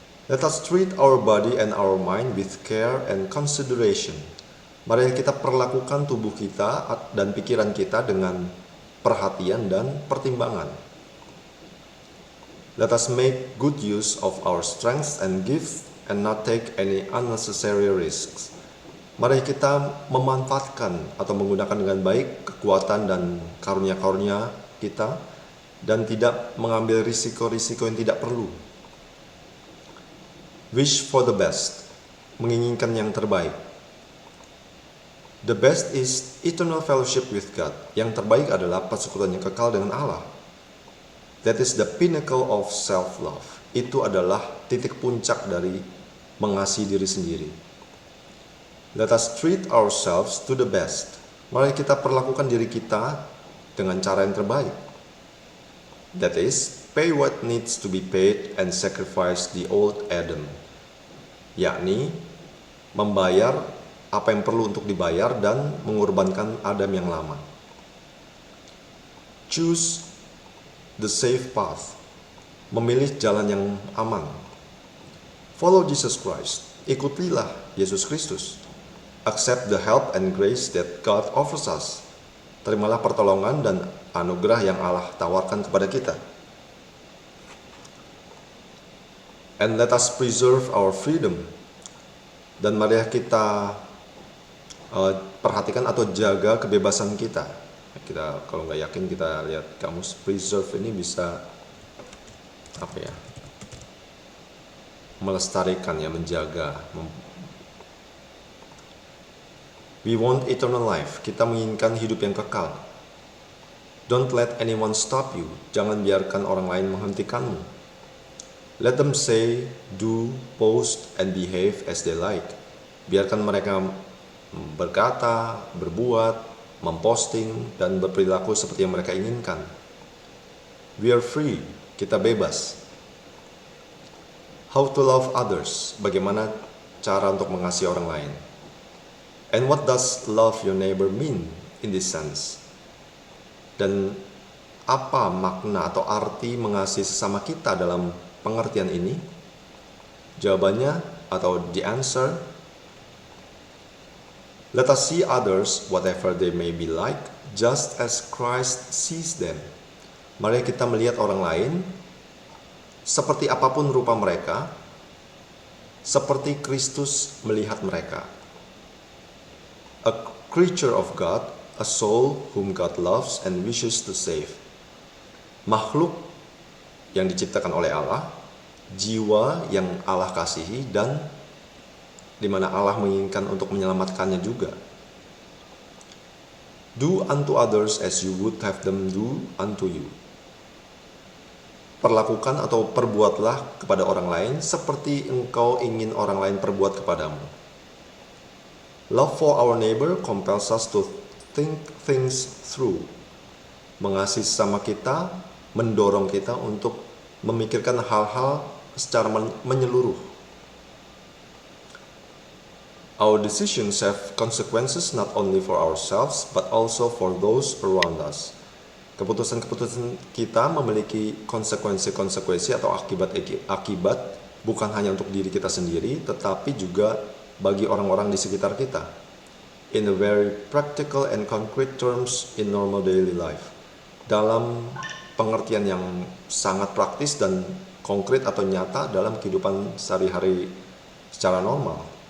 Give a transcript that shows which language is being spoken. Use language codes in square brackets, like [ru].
[en] Let us treat our body and our mind with care and consideration. [id] Mari kita perlakukan tubuh kita dan pikiran kita dengan perhatian dan pertimbangan. [en] Let us make good use of our strengths and gifts and not take any unnecessary risks. [id] Mari kita memanfaatkan atau menggunakan dengan baik kekuatan dan karunia-karunia kita dan tidak mengambil risiko-risiko yang tidak perlu. [en] Wish for the best, [id] menginginkan yang terbaik. [en] The best is eternal fellowship with God. [id] Yang terbaik adalah persekutuan yang kekal dengan Allah. [en] That is the pinnacle of self-love. [id] Itu adalah titik puncak dari mengasihi diri sendiri. [en] Let us treat ourselves to the best. [id] Mari kita perlakukan diri kita dengan cara yang terbaik. [en] That is, pay what needs to be paid and sacrifice the old Adam. [id] Yakni, membayar apa yang perlu untuk dibayar dan mengorbankan Adam yang lama. [en] Choose the safe path. [id] Memilih jalan yang aman. [en] Follow Jesus Christ. [id] Ikutilah Yesus Kristus. [en] Accept the help and grace that God offers us. [id] Terimalah pertolongan dan anugerah yang Allah tawarkan kepada kita. [en] And let us preserve our freedom. [id] Dan mari kita perhatikan atau jaga kebebasan kita. Kita kalau nggak yakin kita lihat kamus. Preserve ini bisa apa ya? Melestarikan ya, menjaga. [en] We want eternal life. [id] Kita menginginkan hidup yang kekal. [en] Don't let anyone stop you. [id] Jangan biarkan orang lain menghentikanmu. [en] Let them say, do, post, and behave as they like. [id] Biarkan mereka berkata, berbuat, memposting, dan berperilaku seperti yang mereka inginkan. [en] We are free. [id] Kita bebas. [en] How to love others. [id] Bagaimana cara untuk mengasihi orang lain. [en] And what does love your neighbor mean in this sense? [id] Dan apa makna atau arti mengasihi sesama kita dalam pengertian ini? Jawabannya atau [en] the answer, let us see others whatever they may be like, just as Christ sees them. [id] Mari kita melihat orang lain seperti apapun rupa mereka, seperti Kristus melihat mereka. [en] A creature of God, a soul whom God loves and wishes to save. [id] Makhluk yang diciptakan oleh Allah, jiwa yang Allah kasihi dan di mana Allah menginginkan untuk menyelamatkannya juga. [en] Do unto others as you would have them do unto you. [id] Perlakukan atau perbuatlah kepada orang lain seperti engkau ingin orang lain perbuat kepadamu. [en] Love for our neighbor compels us to think things through. [id] Mengasihi sesama kita mendorong kita untuk memikirkan hal-hal secara menyeluruh. [en] Our decisions have consequences not only for ourselves but also for those around us. [id] Keputusan-keputusan kita memiliki konsekuensi-konsekuensi atau akibat bukan hanya untuk diri kita sendiri tetapi juga bagi orang-orang di sekitar kita. [en] In a very practical and concrete terms in normal daily life. [id] Dalam pengertian yang sangat praktis dan konkret atau nyata dalam kehidupan sehari-hari secara normal.